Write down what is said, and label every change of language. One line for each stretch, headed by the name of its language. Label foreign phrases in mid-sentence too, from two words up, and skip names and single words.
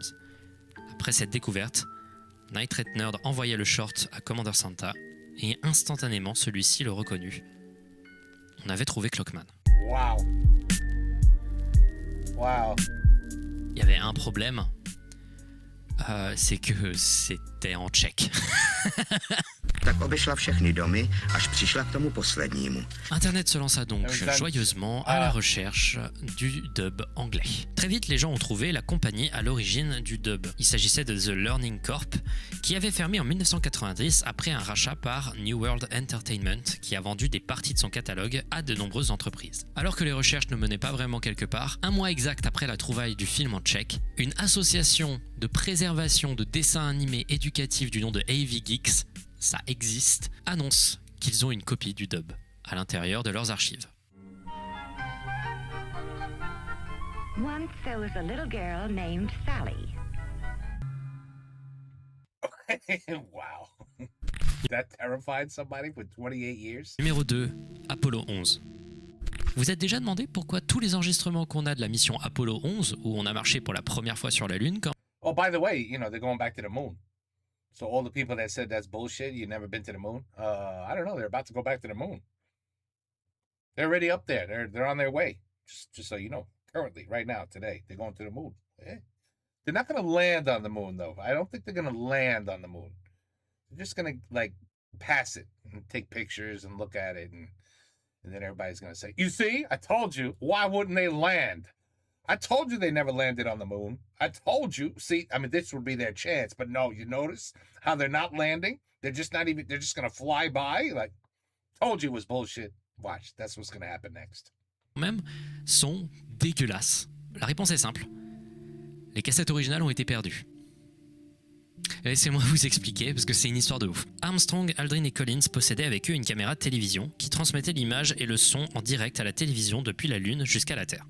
French: Après cette découverte, Night Threat Nerd envoya le short à Commander Santa et instantanément celui-ci le reconnut. On avait trouvé Clockman. Wow. Wow. Il y avait un problème, c'est que c'était en tchèque.
Czech: Tak obešla všechny domy, až přišla k tomu poslednímu.
French: Internet se lança donc joyeusement à la recherche du dub anglais. Très vite, les gens ont trouvé la compagnie à l'origine du dub. Il s'agissait de The Learning Corp, qui avait fermé en 1990 après un rachat par New World Entertainment, qui a vendu des parties de son catalogue à de nombreuses entreprises. Alors que les recherches ne menaient pas vraiment quelque part, un mois exact après la trouvaille du film en tchèque, une association de préservation de dessins animés éducatifs du nom de AV Geeks, ça existe, annonce qu'ils ont une copie du dub à l'intérieur de leurs archives.
English: Once there was a little girl named Sally. Wow. That terrified somebody for 28 years?
French: Numéro 2, Apollo 11. Vous êtes déjà demandé pourquoi tous les enregistrements qu'on a de la mission Apollo 11, où on a marché pour la première fois sur la Lune, quand...
English: Oh, by the way, they're going back to the moon. So all the people that said that's bullshit, you've never been to the moon, I don't know, they're about to go back to the moon. They're already up there. They're on their way. Just so you know, currently, right now, today, they're going to the moon. Yeah. They're not going to land on the moon, though. I don't think they're going to land on the moon. They're just going to, pass it and take pictures and look at it. And then everybody's going to say, you see, I told you, why wouldn't they land? I told you they never landed on the moon. I told you. See, this would be their chance. But no, you notice how they're not landing? They're just going to fly by? Told you it was bullshit. Watch, that's what's going to happen next.
French: Même sont dégueulasses. La réponse est simple. Les cassettes originales ont été perdues. Laissez-moi vous expliquer, parce que c'est une histoire de ouf. Armstrong, Aldrin et Collins possédaient avec eux une caméra de télévision qui transmettait l'image et le son en direct à la télévision depuis la Lune jusqu'à la Terre.